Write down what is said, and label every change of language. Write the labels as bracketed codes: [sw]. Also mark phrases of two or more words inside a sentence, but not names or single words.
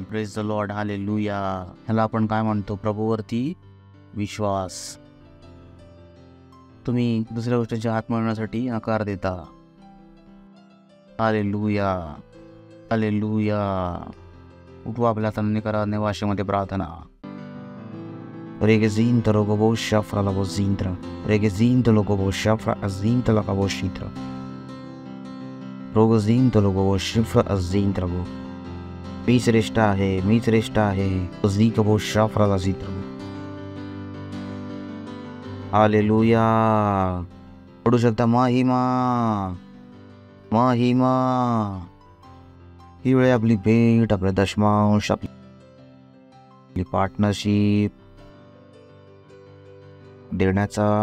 [en] Praise the Lord, [mr] हालेलुया. ह्याला आपण काय म्हणतो? प्रभूवरती विश्वास. तुम्ही दुसऱ्या गोष्टींच्या हात मिळवण्यासाठी नकार देता. हालेलुया, हालेलुया. उठवा आपल्या हातांनी करा भाषेमध्ये प्रार्थना. Regezinta logo shafra la vozintra. Regezinta logo shafra azinta la voshitra. Rogozinta logo shifra azintra go. मी श्रेष्ठ आहे, मी श्रेष्ठ आहे. Zika bo shafra la zitra. हालेलुया. पडू शकता महिमा, महिमा. ही वेळ आपली भेट, आपला दशमांश, आपली पार्टनरशिप देण्याचा.